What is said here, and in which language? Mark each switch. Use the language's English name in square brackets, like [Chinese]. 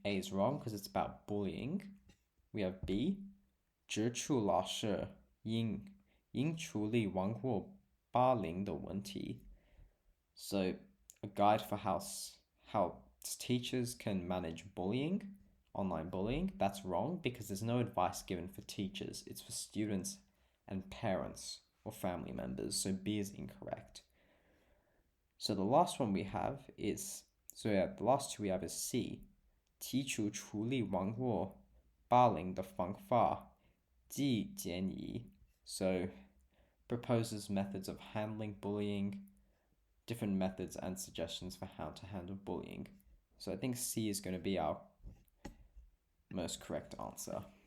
[English] A is wrong because it's about bullying. We have B [Chinese] 指出老师应处理网络霸凌的问题 [English] So a guide for how teachers can manage bullying online bullying. That's wrong because there's no advice given for teachers. It's for students and parents or family members. So B is incorrect. So the last one we have is, the last two we have is C. [Chinese] 提出处理网络霸凌的方法及建议. [English] So proposes methods of handling bullying, different methods and suggestions for how to handle bullying. So I think C is going to be our most correct answer.